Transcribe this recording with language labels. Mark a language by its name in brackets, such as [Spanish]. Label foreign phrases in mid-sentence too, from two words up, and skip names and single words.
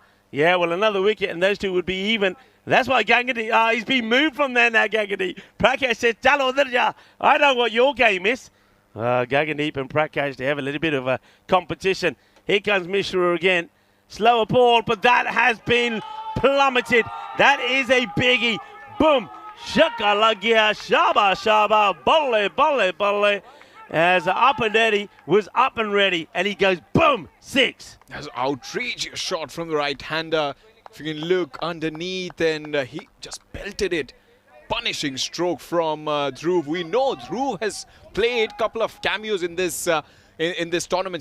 [English] Yeah, well, another wicket, and those two would be even. That's why Gagandeep, he's been moved from there now, Gagandeep. [Hindi] Prakash [English] says, [Hindi] chalo udhar ja. [English] I know what your game is. Gagandeep and Prakash, they have a little bit of a competition. Here comes Mishra again. Slower ball, but that has been plummeted. That is a biggie. Boom. [Punjabi] Shaka lagya, shaba, balle. [English] As Up and Ready was up and ready, and he goes, boom, 6. That's an outrageous shot from the right-hander. If you can look underneath, and he just belted it. Punishing stroke from Dhruv. We know Dhruv has played a couple of cameos in this in this tournament.